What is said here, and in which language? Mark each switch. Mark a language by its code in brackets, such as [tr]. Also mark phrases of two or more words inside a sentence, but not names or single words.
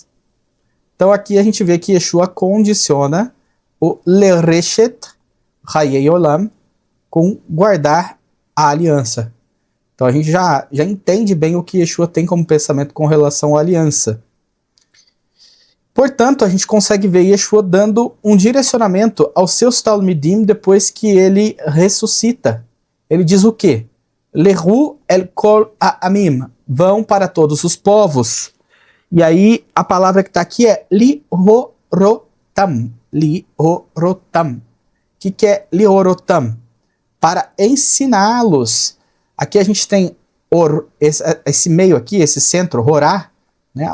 [pt] Então aqui a gente vê que Yeshua condiciona o [he] לרשת חיי עולם [pt] com guardar a aliança. Então a gente já entende bem o que Yeshua tem como pensamento com relação à aliança. Portanto, a gente consegue ver Yeshua dando um direcionamento aos seus Talmidim depois que ele ressuscita. Ele diz o quê? [he] לכו אל כל העמים, [pt] vão para todos os povos. E aí a palavra que está aqui é lihorotam. Lihorotam. O que é lihorotam? Para ensiná-los. Aqui a gente tem esse meio aqui, esse centro, horá, né?